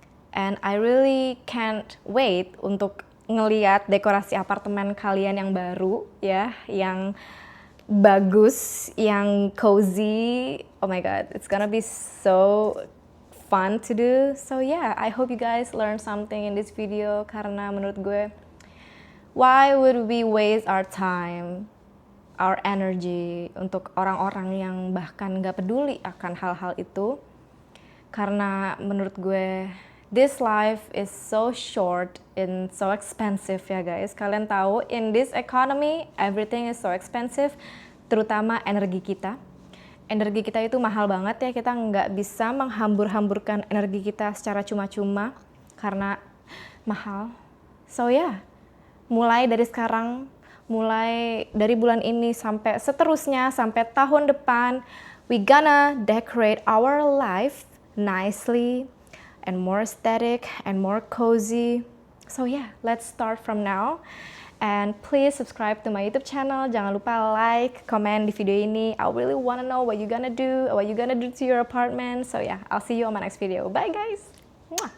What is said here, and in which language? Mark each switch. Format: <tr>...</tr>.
<en>And I really can't wait</en> <id>untuk ngeliat dekorasi apartemen kalian yang baru ya, yang bagus, yang cozy.</id> <en>Oh my god, it's gonna be so fun to do. So yeah, I hope you guys learn something in this video</en> <id>karena menurut gue,</id> <en>why would we waste our time, our energy</en> <id>untuk orang-orang yang bahkan gak peduli akan hal-hal itu? Karena menurut gue,</id> <en>this life is so short and so expensive ya guys.</en> <id>Kalian tahu,</id> <en>in this economy, everything is so expensive,</en> <id>terutama energi kita. Energi kita itu mahal banget ya, kita nggak bisa menghambur-hamburkan energi kita secara cuma-cuma karena mahal. So yeah, mulai dari sekarang, mulai dari bulan ini sampai seterusnya, sampai tahun depan,</id> <en>we gonna decorate our life nicely, and more aesthetic and more cozy. So yeah, let's start from now. And please subscribe to my YouTube channel.</en> <id>Jangan lupa like, comment di video ini.</id> <en>I really wanna know what you gonna do to your apartment. So yeah, I'll see you on my next video. Bye guys. Mwah.</en>